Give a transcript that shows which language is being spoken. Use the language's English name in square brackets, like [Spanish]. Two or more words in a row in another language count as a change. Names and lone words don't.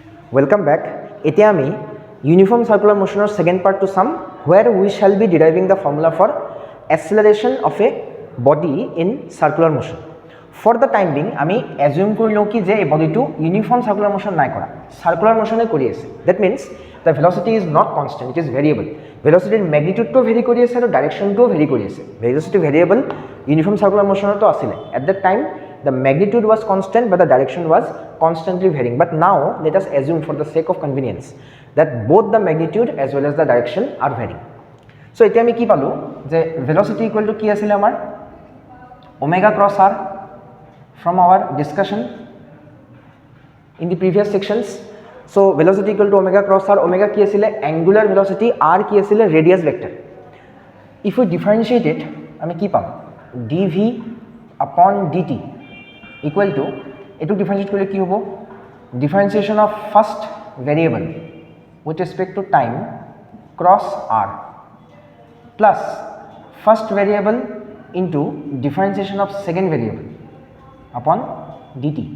[English] Welcome back. [Assamese] এতিয়া আমি [English] uniform circular motion or second part to sum where we shall be deriving the formula for acceleration of a body in circular motion. For the time being [Assamese] আমি assume কৰি লওঁ কি যে এই বডিটো [English] uniform circular motion [Assamese] নাই কৰা, [English] circular motion [Assamese] এ কৰি আছে. [English] That means the velocity is not constant, it is variable. Velocity magnitude to vary [Assamese] কৰি আছে আৰু [English] direction to vary [Assamese] কৰি আছে. [English] Velocity variable uniform circular motion [Assamese] তো আছিল. [English] At that time the magnitude was constant but the direction was constantly varying. But now let us assume for the sake of convenience that both the magnitude as well as the direction are varying. So [Assamese] এতিয়া আমি কি পালো যে [English] velocity equal to [Assamese] কি আছিল আমাৰ [English] omega cross r from our discussion in the previous sections. So velocity equal to omega cross r, omega [Assamese] কি আছিল [English] angular velocity, r [Assamese] কি আছিল [English] radius vector. If we differentiate it [Assamese] আমি কি পাম [English] dv upon dt equal to [Assamese] etu differentiate korle ki hobo [English] differentiation of first variable with respect to time cross r plus first variable into differentiation of second variable upon dt.